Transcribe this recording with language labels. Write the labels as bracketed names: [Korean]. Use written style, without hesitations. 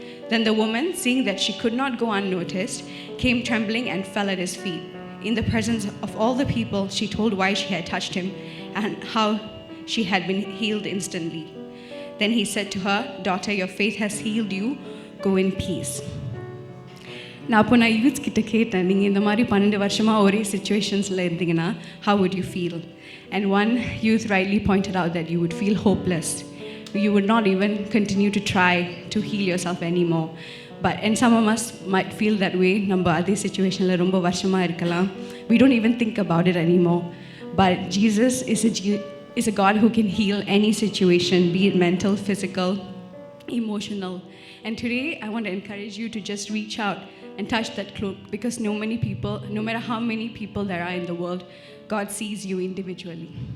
[English] Then the woman, seeing that she could not go unnoticed, came trembling and fell at his feet. In the presence of all the people, she told why she had touched him and how she had been healed instantly. Then he said to her, "Daughter, your faith has healed you. Go in peace." [Tamil] நான் youths கிட்ட கேட்டேன், நீங்கள் இந்த மாதிரி 12 வருஷமாக ஒரே சுச்சுவேஷன்ஸில் இருந்தீங்கன்னா [English] how would you feel? And one youth rightly pointed out that you would feel hopeless. You would not even continue to try to heal yourself anymore. And some of us might feel that way. [Tamil] நம்ம அதே சுச்சுவேஷனில் ரொம்ப வருஷமாக இருக்கலாம். [English] We don't even think about it anymore. But Jesus is a God who can heal any situation, be it mental, physical, emotional. And today I want to encourage you to just reach out and touch that cloak, because no matter how many people there are in the world, God sees you individually.